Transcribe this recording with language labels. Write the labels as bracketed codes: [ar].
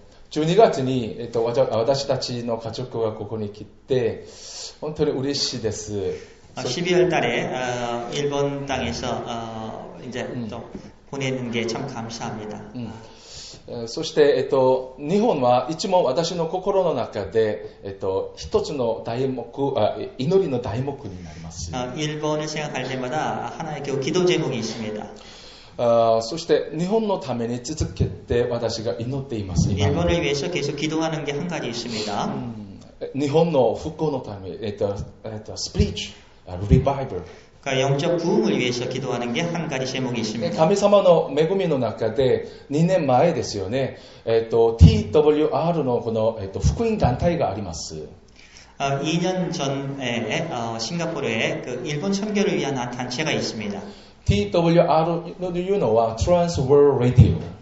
[ja] 12月に、私たちの家族がここに来て本当に嬉しいです。 [ko] 12월 달에 일본 땅에서 이제 또 보내는 게 참 감사합니다. [ja] そして、日本はいつも私の心の中で、一つの題目、祈りの題目になります。 [ko] 일본을 생각할 때마다 하나의 기도 제목이 있습니다. [ja] そして日本のために続けて私が祈っています。 [ko] 일본을 위해서 계속 기도하는 게 한 가지 있습니다. [ja] 日本の復興のため、 [en] spiritual revival. [ko] 그러니까 영적 부흥을 위해서 기도하는 게 한 가지 제목이 있습니다. [ja] 神様の恵みの中で2年前ですよね、TWR のこの、福音団体があります。 [ko] 2년 전에 싱가포르에 그 일본 선교를 위한 한 단체가 있습니다. [ja] TWRというのは Trans World Radio.